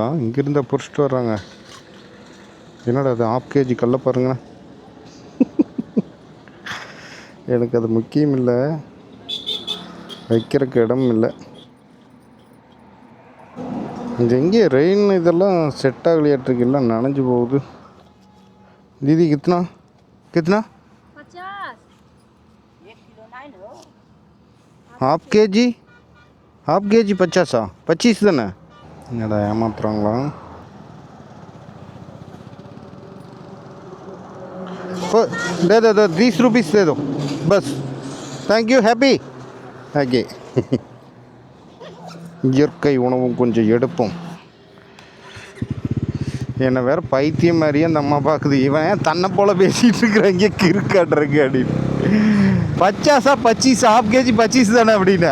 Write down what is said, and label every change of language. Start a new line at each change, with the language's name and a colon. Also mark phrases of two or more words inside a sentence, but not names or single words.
Tamil: இங்கேருந்தா பொறிச்சிட்டு வர்றாங்க. என்னடா அது
English: half kg
Tamil: கல்ல பாருங்க. எனக்கு அது முக்கியம் இல்லை, வைக்கிறதுக்கு இடம் இல்லை. இது எங்கே ரெயின் இதெல்லாம் செட் ஆகலையாட்டிருக்கு, எல்லாம் நனைஞ்சு போகுது.
Hindi: दीदी कितना कितना 50
English: half kg 50 25 தானே?
Tamil: என்னடா ஏமாத்துறாங்களா?
Hindi: दे दो 30 रुपीस दे दो बस.
English: thank you happy
Tamil: ஓகே. இயற்கை உணவும் கொஞ்சம் எடுப்போம். என்னை வேறு பைத்தியம் மாதிரியே அந்த அம்மா பார்க்குது. இவன் தன்னை போல் பேசிகிட்டு இருக்கிறாங்க கிறுக்காட்டுறக்கு அப்படின்னு. 50 25
English: half kg
Tamil: 25 தானே அப்படின்னு.